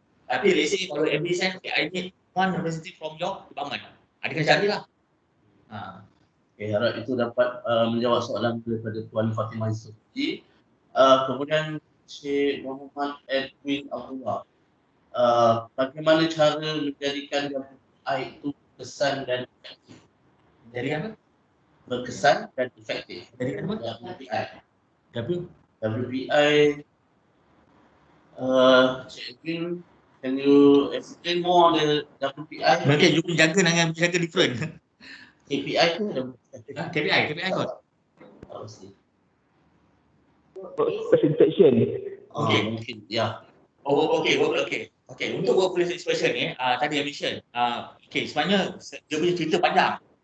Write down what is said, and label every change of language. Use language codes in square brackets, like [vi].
[en] Tapi let's say kalau MD send I need one representative from your department. [ms] Dia kena carilah. Okay, harap itu dapat menjawab soalan daripada Tuan Fatimah Yusofi. Kemudian Syed Muhammad Edwin Abdullah. Bagaimana cara menjadikan WPI itu berkesan dan efektif? Jadi apa? Berkesan dan efektif. Jadi apa? WPI. WPI. Syed Edwin [en] can you explain more on the WPI? [ms] Mungkin you jaga dengan jaga different. KPI tu ada. KPI kot. [en] Oh, see. Presentation. Okay. [ms] Mungkin, ya. Okay. Untuk workplace inspection ni, tadi [en] I mention, [ms] sebenarnya dia punya cerita panjang.